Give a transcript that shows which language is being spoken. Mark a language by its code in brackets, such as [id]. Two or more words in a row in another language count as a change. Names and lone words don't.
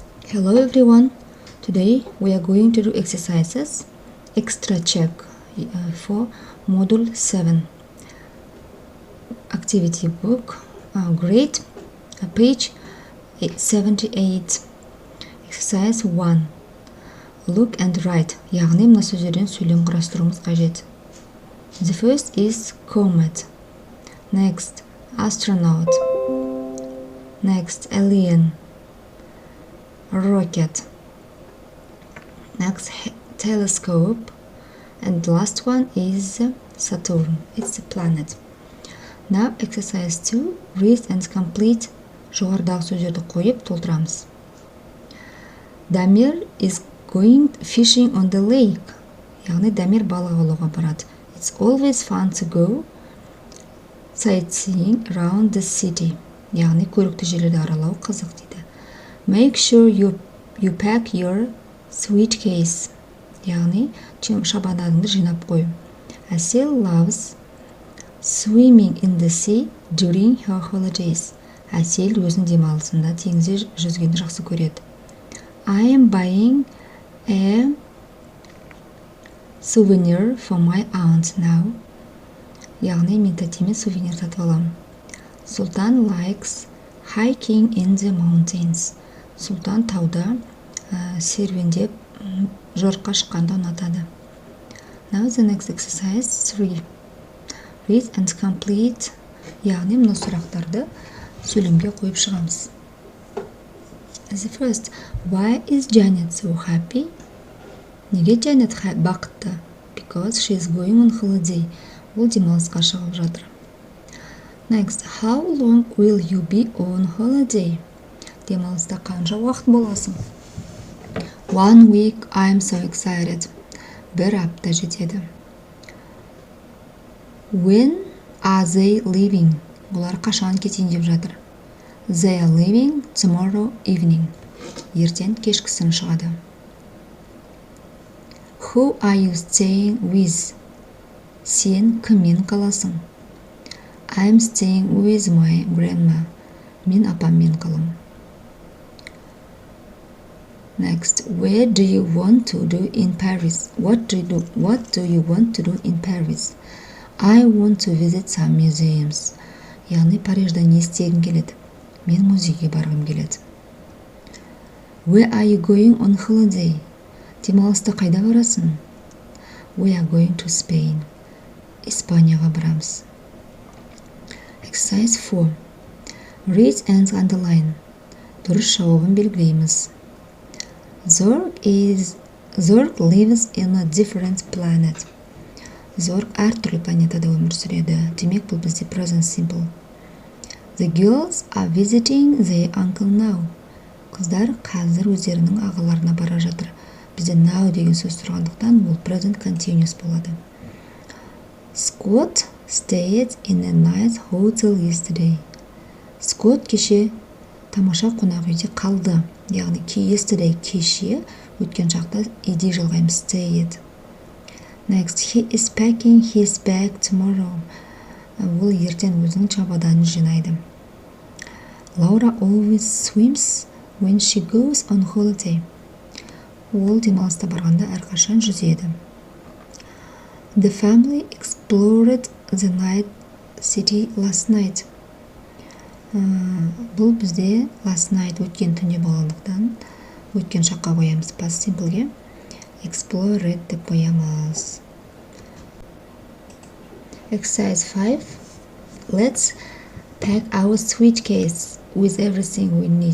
[en] Hello everyone. Today we are going to do exercises extra check for module 7 activity book grade page 78 exercise 1 look and write [kk] яғни мына сөздерден сөйлем құрастыруымыз қажет. [en] The first is comet, next astronaut, next alien, rocket, next telescope, and the last one is Saturn. It's a planet. Now exercise 2 read and complete. [kk] Жоғарыдағы сөздерді қойып толтырамыз. [en] Дамир is going fishing on the lake. [kk] Яғни Дамир балық аулауға барады. [en] It's always fun to go sightseeing around the city. [kk] Яғни көрікті жерлерді аралау қызық дейді. [en] Make sure you pack your suitcase. [kk] Яғни шабадағыңды жинап қой. [en] Әсел loves swimming in the sea during her holidays. [kk] Әсел өзінің демалысында теңізде жүзгенді жақсы көреді. [en] I am buying a souvenir for my aunt now. [kk] Яғни мен тәтеме сувенир сатып аламын. [en] Сұлтан likes hiking in the mountains. [kk] Сұлтан тауда серуендеп жорыққа шыққанды ұнатады. [en] Now the next exercise 3. Read and complete. [kk] Яғни мына сұрақтарды сөйлемге қойып шығамыз. [en] The first, why is Janet so happy? [kk] Неге Janet бақытты? [en] Because she is going on holiday. [kk] Ол демалысқа шығып жатыр. [en] Next, how long will you be on holiday? [kk] Демалыста қанша уақыт боласың? [en] 1 week, I am so excited. [kk] Бір апта жетеді. [en] When are they leaving? [kk] Олар қашан кетейін деп жатыр? [en] They are leaving tomorrow evening. [kk] Ертең кешкісін шығады. [en] Who are you staying with? [kk] Сен кіммен қаласың? [en] I'm staying with my grandma. [kk] Мен апаммен қалам. [en] Next, where do you want to do in Paris? What do you want to do in Paris? I want to visit some museums. [kk] Яғни Парижда не істегім келеді? Мен музейге барғым келеді. [en] Where are you going on holiday? [kk] Демалыста қайда барасың? [en] We are going to Spain. [kk] Испанияға барамыз. [en] Exercise 4. Read and underline. [kk] Дұрыс жауабын белгілейміз. [en] Zorg lives in a different planet. [kk] Зорг әртүрлі планетада өмір сүреді. Демек бұл бізде [en] present simple. The girls are visiting their uncle now. [kk] Қыздар қазір өздерінің ағаларына бара жатыр. Бізде now деген сөз тұрғандықтан бұл [en] present continuous [kk] болады. [en] Scott stayed in a nice hotel yesterday. [kk] Scott кеше тамаша қонақ үйде қалды. Яғни yesterday кеше, өткен шақта иде жалғаймыз stayed. [en] Next, he is packing his bag tomorrow. [kk] Ол ертең өзінің чемоданын жинайды. [en] Laura always swims when she goes on holiday. [kk] Ол демалыста барғанда әрқашан жүзеді. [en] The family explored the night city last night. [kk] Бұл бізде [en] last night [kk] өткен түнде болғандықтан өткен шаққа қоямыз [en] past simpleге. [kk] Explored деп қоямыз. Exercise 5. [en] Let's pack our suitcase with everything we need.